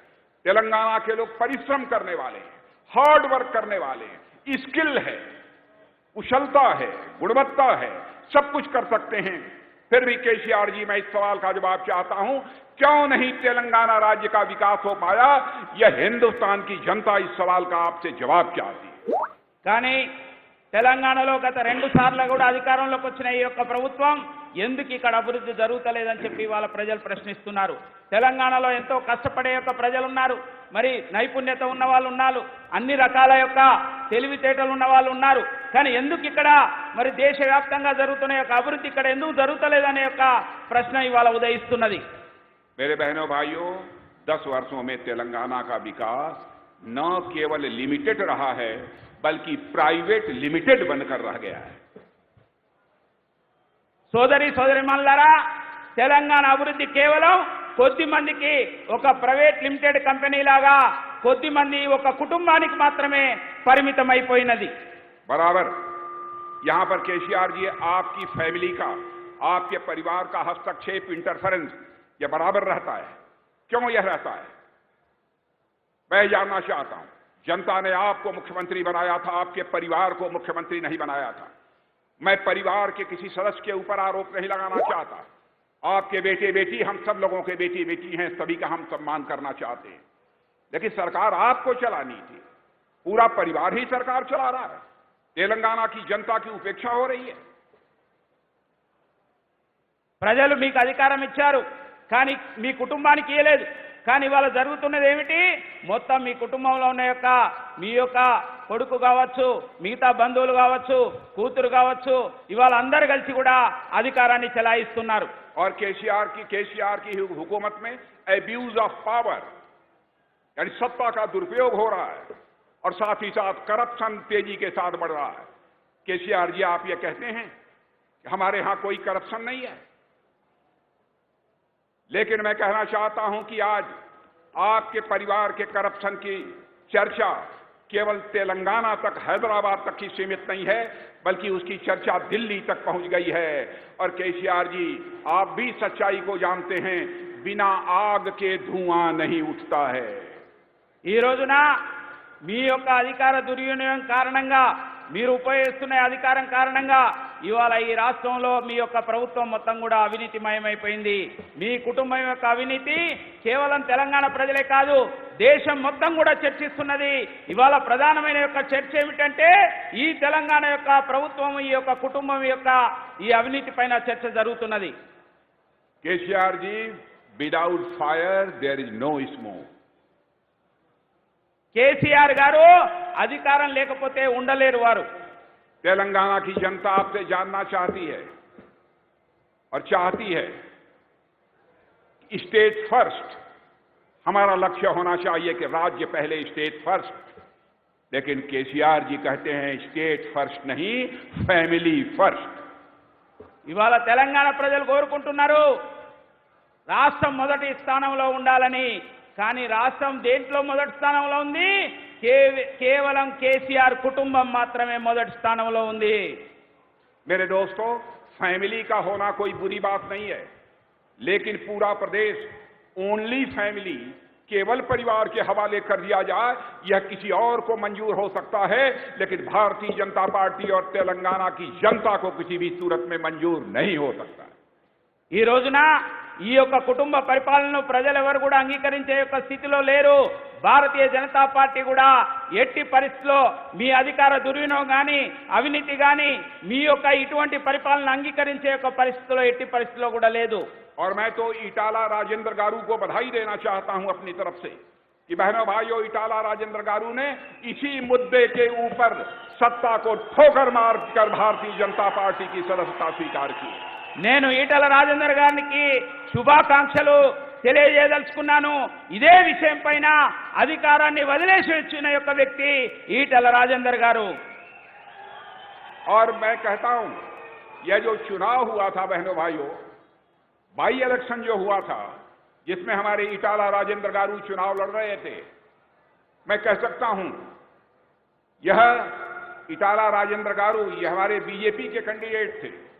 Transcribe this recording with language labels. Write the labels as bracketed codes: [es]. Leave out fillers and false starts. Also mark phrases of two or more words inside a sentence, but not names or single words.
[hi] तेलंगाना के लोग परिश्रम करने वाले हैं, [en] hard work [hi] करने वाले हैं, स्किल है, कुशलता है, गुणवत्ता है, सब कुछ कर सकते हैं। फिर भी केसीआर जी, मैं इस सवाल का जवाब चाहता हूं, क्यों नहीं तेलंगाना राज्य का विकास हो पाया? यह हिंदुस्तान की जनता इस सवाल का आपसे जवाब चाहती है। [te] కానీ తెలంగాణలో గత 2 సార్లు కూడా అధికారంలోకి వచ్చిన ఈ యొక్క ప్రభుత్వం ఎందుకు ఇక్కడ అభివృద్ధి జరుగుతలేదని చెప్పి వాళ్ళ ప్రజలు ప్రశ్నిస్తున్నారు. తెలంగాణలో ఎంతో కష్టపడే యొక్క ప్రజలు ఉన్నారు, మరి నైపుణ్యత ఉన్న వాళ్ళు ఉన్నారు, అన్ని రకాల యొక్క తెలివితేటలు ఉన్న వాళ్ళు ఉన్నారు. కానీ ఎందుకు ఇక్కడ మరి దేశవ్యాప్తంగా జరుగుతున్న యొక్క అభివృద్ధి ఇక్కడ ఎందుకు జరుగుతలేదనే యొక్క ప్రశ్న ఇవాళ ఉదయిస్తున్నది. [hi] मेरे बहनों भाइयों, 10 वर्षों में तेलंगाना का विकास न केवल लिमिटेड रहा है, बल्कि [en] private limited [hi] बनकर रह गया है। [te] సోదరిమణులారా, తెలంగాణ అభివృద్ధి కేవలం కొద్ది మందికి ఒక [en] private limited company [te] లాగా కొద్ది మంది ఒక కుటుంబానికి మాత్రమే పరిమితమైపోయినది. [hi] बराबर यहां पर केसीआर जी आपकी फैमिली का, आपके परिवार का हस्तक्षेप, इंटरफेरेंस यह बराबर रहता है. क्यों यह रहता है? मैं जानना चाहता हूं. जनता ने आपको मुख्यमंत्री बनाया था, आपके परिवार को मुख्यमंत्री नहीं बनाया था. मैं परिवार के किसी सदस्य के ऊपर आरोप नहीं लगाना चाहता. आपके बेटे बेटी, हम सब लोगों के बेटी बेटी हैं, सभी का हम सम्मान करना चाहते हैं. लेकिन सरकार आपको चलानी थी, पूरा परिवार ही सरकार चला रहा है. तेलंगाना की जनता की उपेक्षा हो रही है. [te] ప్రజలు మీకు అధికారం ఇచ్చారు, కానీ మీ కుటుంబానికి ఇవ్వలేదు. కానీ ఇవాళ జరుగుతున్నది ఏమిటి? మొత్తం మీ కుటుంబంలో ఉన్న మీ యొక్క కొడుకు కావచ్చు, మిగతా బంధువులు కావచ్చు, కూతురు కావచ్చు, ఇవాళ అందరూ కలిసి కూడా అధికారాన్ని చెలాయిస్తున్నారు. [hi] और केसीआर की हुकूमत में [en] abuse of power, [hi] यानी सत्ता का दुरुपयोग हो रहा है और साथ ही साथ करप्शन तेजी के साथ बढ़ रहा है. केसीआर जी, आप ये कहते हैं कि हमारे यहां कोई करप्शन नहीं है, लेकिन मैं कहना चाहता हूं कि आज आपके परिवार के करप्शन की चर्चा केवल तेलंगाना तक, हैदराबाद तक ही सीमित नहीं है, बल्कि उसकी चर्चा दिल्ली तक पहुंच गई है. और केसीआर जी, आप भी सच्चाई को जानते हैं, बिना आग के धुआं नहीं उठता है. [te] ఈ రోజున మీ యొక్క అధికార దుర్వినియోగం కారణంగా, మీరు ఉపయోగిస్తున్న అధికారం కారణంగా ఇవాళ ఈ రాష్ట్రంలో మీ యొక్క ప్రభుత్వం మొత్తం కూడా అవినీతిమయమైపోయింది. మీ కుటుంబం యొక్క అవినీతి కేవలం తెలంగాణ ప్రజలే కాదు, దేశం మొత్తం కూడా చర్చిస్తున్నది. ఇవాళ ప్రధానమైన యొక్క చర్చ ఏమిటంటే ఈ తెలంగాణ యొక్క ప్రభుత్వం, ఈ యొక్క కుటుంబం యొక్క ఈ అవినీతి పైన చర్చ జరుగుతున్నది. [hi] केसीआर जी, [en] without fire there is no smoke. [te] కేసీఆర్ గారు అధికారం లేకపోతే ఉండలేరు వారు. [hi] तेलंगाना की जनता आपसे जानना चाहती है और चाहती है [en] state first. [hi] हमारा लक्ष्य होना चाहिए कि राज्य पहले, [en] state first. [hi] लेकिन केसीआर जी कहते हैं [en] state first [hi] नहीं, [en] family first. [te] ఇవాళ తెలంగాణ ప్రజలు కోరుకుంటున్నారు రాష్ట్రం మొదటి స్థానంలో ఉండాలని. కానీ రాష్ట్రం దేంట్లో మొదటి స్థానంలో ఉంది? కేవలం కేసీఆర్ కుటుంబం మాత్రమే మొదటి స్థానంలో ఉంది. [hi] मेरे दोस्तों, फैमिली का होना कोई बुरी बात नहीं है, लेकिन पूरा प्रदेश [en] only family, [hi] केवल परिवार के हवाले कर दिया जाए, यह किसी और को मंजूर हो सकता है, लेकिन भारतीय जनता पार्टी और तेलंगाना की जनता को किसी भी सूरत में मंजूर नहीं हो सकता. [te] ఈ రోజున ఈ యొక్క కుటుంబ పరిపాలనను ప్రజలెవరు కూడా అంగీకరించే యొక్క స్థితిలో లేరు. భారతీయ జనతా పార్టీ కూడా ఎట్టి పరిస్థితిలో మీ అధికార దుర్వినియోగం కానీ, అవినీతి కానీ, మీ యొక్క ఇటువంటి పరిపాలన అంగీకరించే యొక్క పరిస్థితిలో ఎట్టి పరిస్థితిలో కూడా లేదు. [hi] और मैं तो इटाला राजेंद्र गारू को बधाई देना चाहता हूं अपनी तरफ से कि बहनों भाइयों, इटाला राजेंद्र गारू ने इसी मुद्दे के ऊपर सत्ता को ठोकर मारकर भारतीय जनता पार्टी की सदस्यता स्वीकार की. [te] నేను ఈటల రాజేందర్ గారికి శుభాకాంక్షలు తెలియజేయదలుచుకున్నాను. ఇదే విషయం పైన అధికారాన్ని వదిలేసి వచ్చిన యొక్క వ్యక్తి ఈటల రాజేందర్ గారు. [hi] और मैं कहता हूं, यह जो चुनाव हुआ था बहनों भाइयों, [en] by election [hi] जो हुआ था, जिसमें हमारे इटाला राजेंद्र गारू चुनाव लड़ रहे थे, मैं कह सकता हूं यह इटाला राजेंद्र गारू, यह हमारे बीजेपी के कैंडिडेट थे